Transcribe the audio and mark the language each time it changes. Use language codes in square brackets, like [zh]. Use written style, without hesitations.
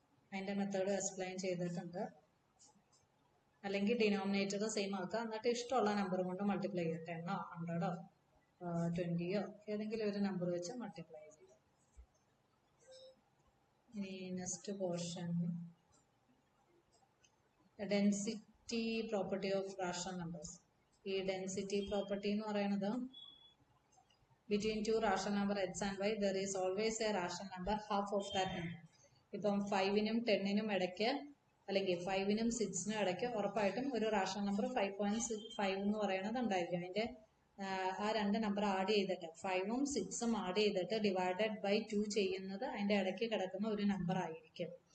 [ml] അതിൻ്റെ method explain ചെയ്തിട്ടുണ്ട്. അല്ലെങ്കിൽ ഡിനോമിനേറ്റർ സെയിം ആക്കുക, എന്നിട്ട് ഇഷ്ടമുള്ള നമ്പർ കൊണ്ട് മൾട്ടിപ്ലൈ ചെയ്യുക. 10ഓ 100ഓ 20ഓ ഏതെങ്കിലും ഒരു നമ്പർ വെച്ച് മൾട്ടിപ്ലൈ ചെയ്യുക. ഇനി next portion density property of rational numbers. ഈ ഡെൻസിറ്റി പ്രോപ്പർട്ടി എന്ന് പറയുന്നത് [en] between two rational number x and y there is always a rational number half of that number. [ml] ഇപ്പം 5നും 10നും ഇടയ്ക്ക് അല്ലെങ്കിൽ 5നും 6നും ഇടയ്ക്ക് ഉറപ്പായിട്ടും ഒരു റാഷണൽ നമ്പർ 5.5 എന്ന് പറയുന്നത് ഉണ്ടായിരിക്കും. അതിൻ്റെ ആ രണ്ട് നമ്പർ ആഡ് ചെയ്തിട്ട് 5ഉം 6ഉം ആഡ് ചെയ്തിട്ട് ഡിവൈഡഡ് ബൈ 2 ചെയ്യുന്നത് അതിൻ്റെ ഇടയ്ക്ക് കിടക്കുന്ന ഒരു നമ്പർ ആയിരിക്കും.